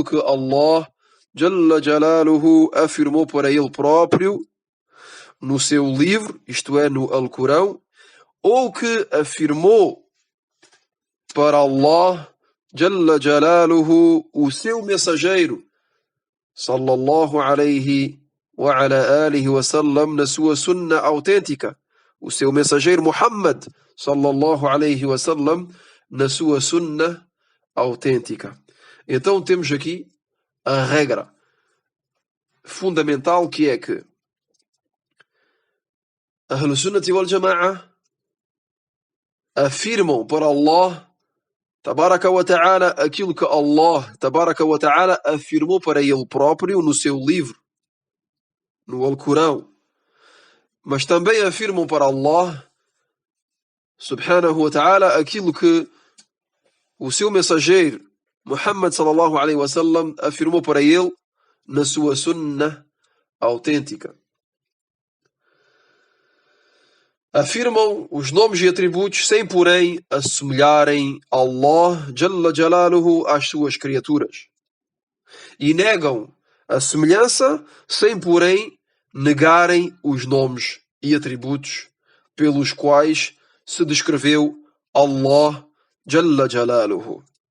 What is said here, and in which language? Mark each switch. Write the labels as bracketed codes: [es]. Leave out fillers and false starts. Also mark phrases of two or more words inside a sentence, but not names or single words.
[pt] que [ar] الله جل جلاله [pt] afirmou para ele próprio no seu livro, isto é, no Alcorão, ou que afirmou para [ar] الله جل جلاله [pt] o seu mensageiro [ar] صلى الله عليه وعلى آله وسلم [pt] na sua sunnah autêntica, o seu mensageiro Muhammad [ar] صلى الله عليه وسلم [pt] na sua sunnah autêntica. Então temos aqui a regra fundamental, que é que [ar] أهل السنة والجماعة [pt] afirmam para [ar] الله تبارك وتعالى, [pt] aquilo que [ar] الله تبارك وتعالى [pt] afirmou para ele próprio no seu livro, no Alcorão. Mas também afirmam para [ar] الله سبحانه وتعالى [pt] aquilo que o seu mensageiro Muhammad [ar] صلى الله عليه وسلم [pt] afirmou para ele na sua sunnah autêntica. Afirmam os nomes e atributos sem, porém, assemelharem [ar] الله جل جلاله [pt] às suas criaturas. E negam a semelhança sem, porém, negarem os nomes e atributos pelos quais se descreveu [ar] الله جل جلاله.